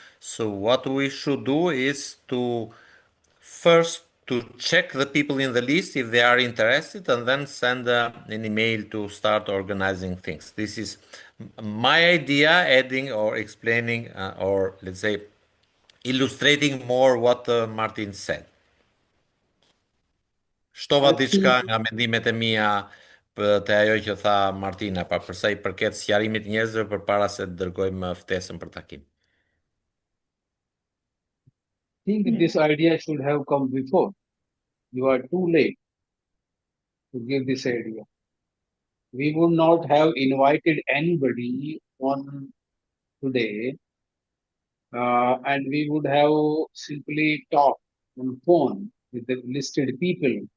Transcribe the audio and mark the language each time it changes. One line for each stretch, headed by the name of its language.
English: So what we should do is to first to check the people in the list if they are interested and then send an email to start organizing things. This is my idea, adding or explaining or let's say illustrating more what Martin said.
Albanian: Shtova diçka nga mendimet e mia të ajo që tha Martina, pa përsa i përket sqarimit njerëzve përpara se të dërgojmë ftesën për takim.
English: I think this idea should have come before. You are too late to give this idea. We would not have invited anybody on today, and we would have simply talked on phone with the listed people.